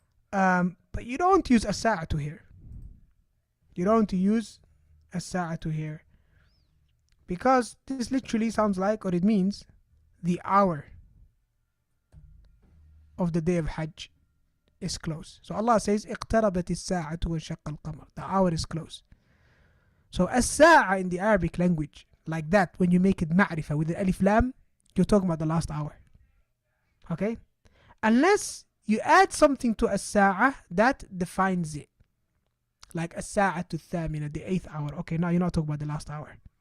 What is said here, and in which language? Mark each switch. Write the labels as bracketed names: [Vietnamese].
[English] But you don't use الساعة here. You don't use الساعة here. Because this literally sounds like, or it means, the hour of the day of Hajj is close. So Allah says, [Arabic] اقتربت الساعة وانشق القمر. [English] The hour is close. So الساعة in the Arabic language, like that, when you make it ma'rifah with the alif lam, you're talking about the last hour. Okay? Unless you add something to الساعة that defines it. Like الساعة الثامنة, the 8th hour. Okay, now you're not talking about the last hour.